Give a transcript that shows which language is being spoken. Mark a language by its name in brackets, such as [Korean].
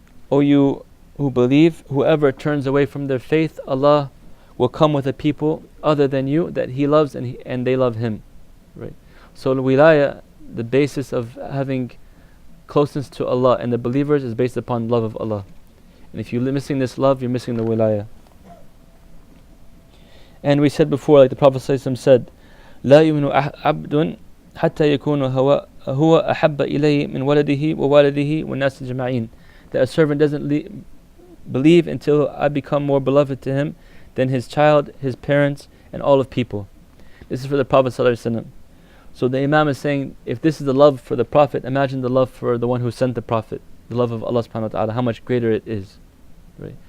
[English] O you who believe, whoever turns away from their faith, Allah will come with a people other than you that He loves and they love Him. Right? So wilaya, the basis of having closeness to Allah and the believers, is based upon love of Allah. And if you're missing this love, you're missing the wilaya. And we said before, like the Prophet ﷺ said, [Arabic] لا يؤمن عبد حتى يكون هو أحب إليه من ولده ووالده والناس أجمعين. [English] That a servant doesn't believe until I become more beloved to him than his child, his parents, and all of people. This is for the Prophet ﷺ. So the Imam is saying, if this is the love for the Prophet, imagine the love for the one who sent the Prophet, the love of Allah subhanahu wa ta'ala, how much greater it is. Right?